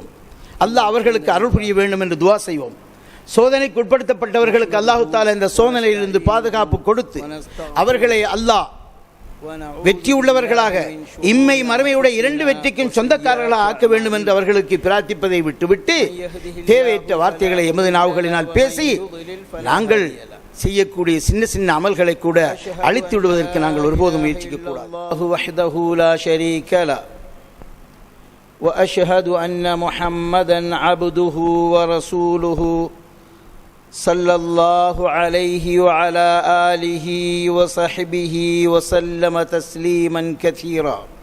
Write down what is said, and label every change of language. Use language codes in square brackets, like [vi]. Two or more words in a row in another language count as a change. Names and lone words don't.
[ta] அல்லாஹ் அவர்களுக்கு அருள் புரிய வேண்டும் என்று துவா செய்வோம். சோதனைக்கு உட்படுத்தப்பட்டவர்களுக்கு [ar] الله تعالى [ta] இந்த சோதனையிலிருந்து பாதுகாப்பு கொடுத்து அவர்களை அல்லாஹ் வெற்றி உள்ளவர்களாக இம்மை மறுமையுடைய இரண்டு வெற்றிக்கும் சொந்தக்காரர்களாக ஆக்க வேண்டும் என்று அவர்களுக்கு பிரார்த்திப்பதை விட்டுவிட்டு தேவையற்ற வார்த்தைகளை எமது நாவுகளினால் பேசி நாங்கள் செய்யக்கூடிய சின்ன சின்ன அமல்களை கூட அழித்து விடுவதற்கு நாங்கள் ஒருபோதும் முயற்சிக்க கூடாது. [ar] وأشهد أن محمدا عبده ورسوله صلى الله عليه وعلى آله وصحبه وسلم تسليما كثيرا.